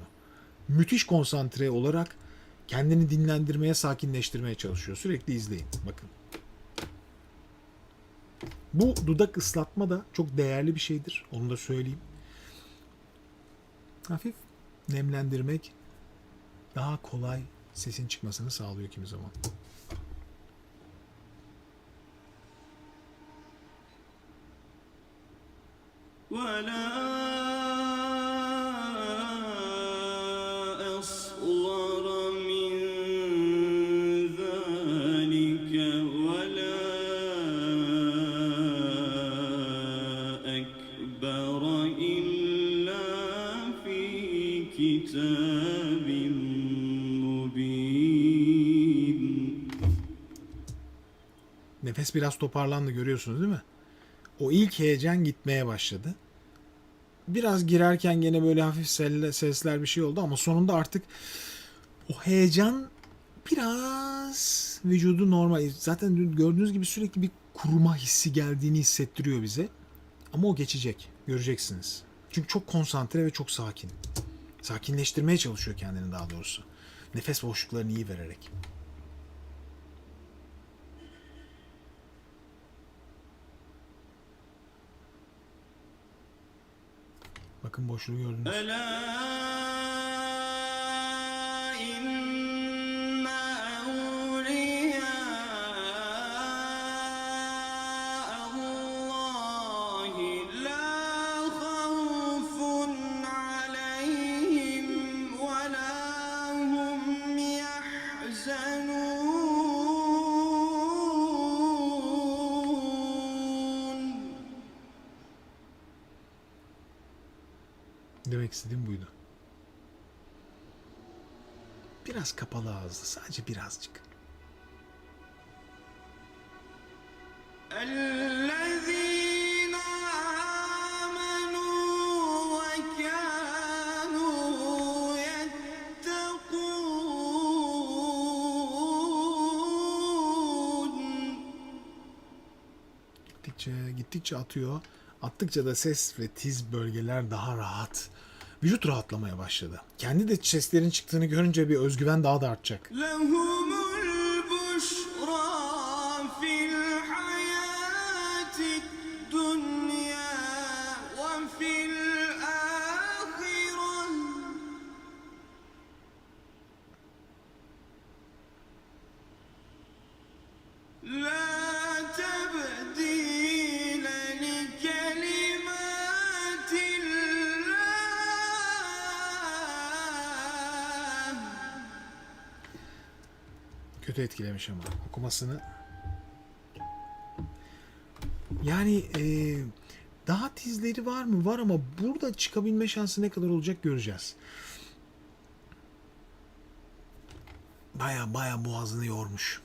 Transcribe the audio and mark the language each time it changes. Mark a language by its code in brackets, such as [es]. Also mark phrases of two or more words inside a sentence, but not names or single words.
[tr] Müthiş konsantre olarak kendini dinlendirmeye, sakinleştirmeye çalışıyor. Sürekli izleyin. Bakın. Bu dudak ıslatma da çok değerli bir şeydir. Onu da söyleyeyim. Hafif nemlendirmek daha kolay sesin çıkmasını sağlıyor kimi zaman. [ar] ولا أصغر من ذلك ولا أكبر إلا في كتاب مبين. [tr] Nefes biraz toparlandı, görüyorsunuz değil mi? O ilk heyecan gitmeye başladı. Biraz girerken gene böyle hafif sesler bir şey oldu ama sonunda artık o heyecan biraz vücudu normal. Zaten gördüğünüz gibi sürekli bir kuruma hissi geldiğini hissettiriyor bize. Ama o geçecek. Göreceksiniz. Çünkü çok konsantre ve çok sakin. Sakinleştirmeye çalışıyor kendini daha doğrusu. Nefes boşluklarını iyi vererek. Bakın boşluğu gördünüz. [ar] ألا إن أولياء الله لا خوف عليهم ولا هم يحزنون. [tr] Demek istediğim buydu. Biraz kapalı ağızlı, sadece birazcık. [ar] الذين آمنوا وكانوا يتقون. [tr] Gittikçe atıyor. Attıkça da ses ve tiz bölgeler daha rahat. Vücut rahatlamaya başladı. Kendi de seslerin çıktığını görünce bir özgüven daha da artacak. [ar] لهم البشرى في الحياة الدنيا وفي الآخرة لا تبديل لكلمات الله. [tr] Kötü etkilemiş ama okumasını. Yani daha tizleri var mı? Var ama burada çıkabilme şansı ne kadar olacak göreceğiz. Baya boğazını yormuş.